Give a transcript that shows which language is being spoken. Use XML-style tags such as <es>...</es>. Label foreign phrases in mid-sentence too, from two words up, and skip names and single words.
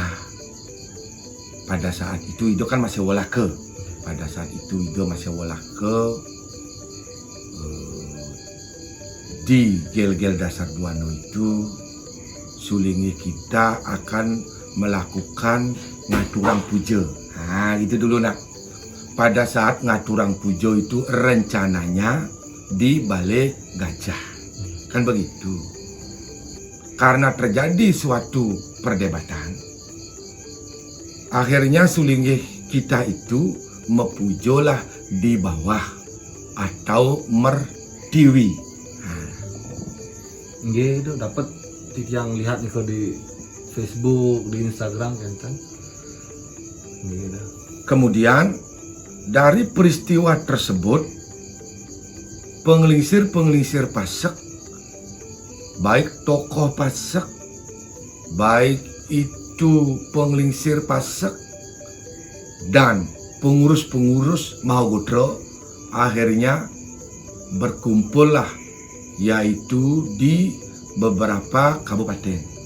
<id>Pada saat itu Ido kan masih Wolake. Pada saat itu Ido masih Wolake di Gel-Gel Dasar Buano itu. Sulinggih kita akan melakukan ngaturang puja. Nah, itu dulu nak. Pada saat ngaturang puja itu rencananya di Balai Gajah. Kan begitu. Karena terjadi suatu perdebatan, akhirnya sulinggih kita itu mepujolah di bawah atau mertiwi. Nggih, itu dapat yang lihat nih di Facebook, di Instagram kan. Nggih. Kemudian dari peristiwa tersebut, penglingsir-penglingsir Pasek, baik tokoh Pasek, baik itu penglingsir Pasek dan pengurus-pengurus Mahagodro, akhirnya berkumpullah yaitu di beberapa kabupaten.</id>